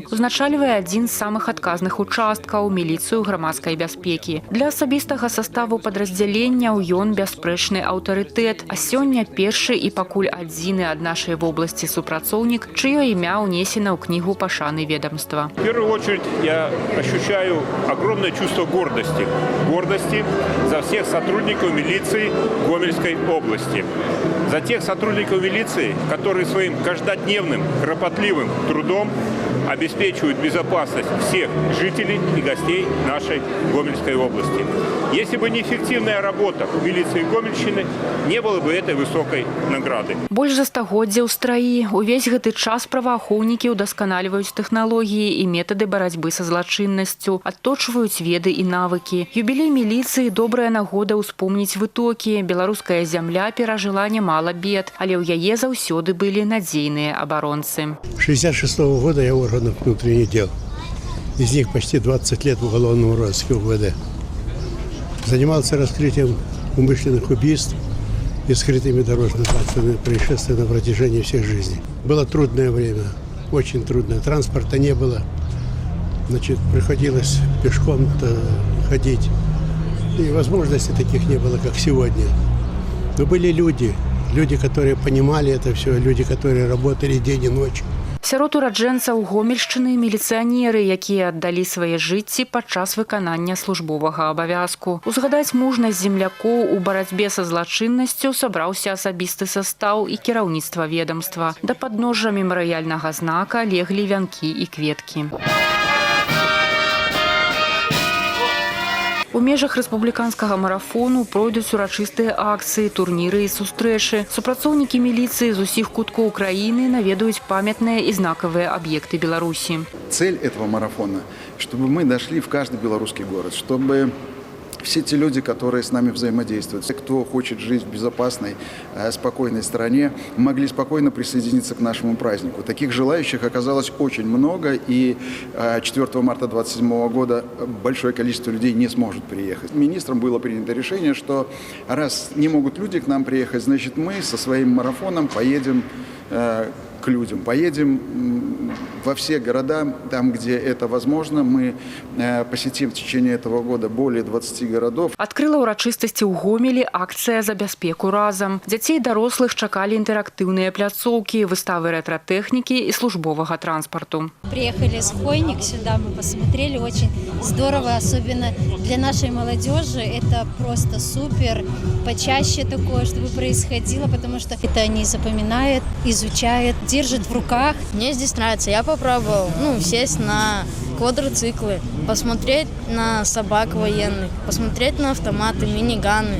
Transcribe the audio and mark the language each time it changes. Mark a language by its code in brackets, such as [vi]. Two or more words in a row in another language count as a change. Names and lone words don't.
[be] Узначальвае адзін з самых адказных участкаў міліцыю грамадскай бяспекі. Для асабістага саставу падраздзяленняў ён бясспрэчны аўтарытэт, а сёння першы і пакуль адзіны ад нашай вобласці супрацоўнік, чыё імя ўнесена ў кнігу пашаны ведомства. [ru] В первую очередь я ощущаю огромное чувство гордости. Гордости за всех сотрудников милиции Гомельской области. За тех сотрудников милиции, которые своим каждодневным, кропотливым трудом обеспечивают безопасность всех жителей и гостей нашей Гомельской области. Если бы не эффективная работа милиции Гомельщины, не было бы этой высокой награды. [be] Больш за стагоддзя ў страі. Увесь гэты час праваахоўнікі ўдасканальваюць тэхналогіі і метады барацьбы са злачыннасцю, адточваюць веды і навыкі. Юбілей міліцыі – добрая нагода ўспомніць вытокі. Беларуская зямля перажыла немало бед, але ў яе заўсёды былі надзейныя абаронцы. [ru] 1966 года я в органах внутренних дел. Из них почти 20 лет в уголовном розыске УВД. Занимался раскрытием умышленных убийств и скрытыми дорожно-транспортными происшествиями на протяжении всех жизней. Было трудное время, очень трудное. Транспорта не было. Значит, приходилось пешком ходить. И возможностей таких не было, как сегодня. Но были люди, которые понимали это все, люди, которые работали день и ночь. [be] Сярод ураджэнцаў Гомельшчыны міліцыянеры, якія аддалі свае жыцці падчас выканання службовага абавязку. Узгадаць мужнасць землякоў у барацьбе са злачыннасцю сабраўся асабісты састаў і кіраўніцтва ведомства. Да падножжа мемарыяльнага знака леглі вянкі і кветкі. У межах рэспубліканскага марафону пройдуць урачыстыя акцыі, турніры і сустрэчы. Супрацоўнікі міліцыі з усіх куткоў краіны наведаюць памятныя і знакавыя аб'екты Беларусі. [ru] Цель этого марафона, чтобы мы дошли в каждый белорусский город, чтобы все те люди, которые с нами взаимодействуют, все, кто хочет жить в безопасной, спокойной стране, могли спокойно присоединиться к нашему празднику. Таких желающих оказалось очень много, и 4 марта 2027 года большое количество людей не сможет приехать. Министром было принято решение, что раз не могут люди к нам приехать, значит мы со своим марафоном поедем к людям. Поедем во все города, там, где это возможно. Мы посетим в течение этого года более 20 городов. [be] Адкрыла ўрачыстасці ў Гомелі акцыя «За бяспеку разам». Дзяцей і дарослых чакалі інтэрактыўныя пляцоўкі, выставы рэтра-тэхнікі і службовага транспарту. [ru] Приехали с Хойник сюда, мы посмотрели, очень здорово, особенно для нашей молодежи. Это просто супер, почаще такое, чтобы происходило, потому что это они запоминают, изучают, держат в руках. Мне здесь нравится. Я попробовал сесть на квадроциклы, посмотреть на собак военных, посмотреть на автоматы, миниганы.